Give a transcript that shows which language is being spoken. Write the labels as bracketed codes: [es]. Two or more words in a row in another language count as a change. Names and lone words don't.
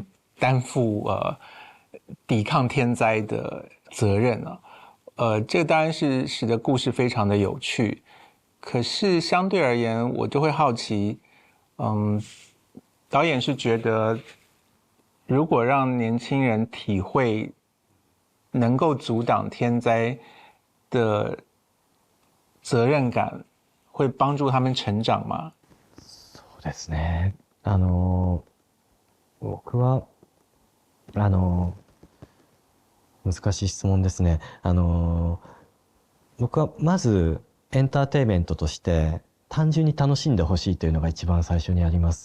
[zh] 担负抵抗天灾的责任这当然是使得故事非常的有趣，可是相对而言，我就会好奇，导演是觉得，如果让年轻人体会能够阻挡天灾的责任感，会帮助他们成長吗？ [ja] そうですね。僕は難しい質問ですね。僕はまずエンターテインメントとして単純に楽しんでほしいというのが一番最初にあります。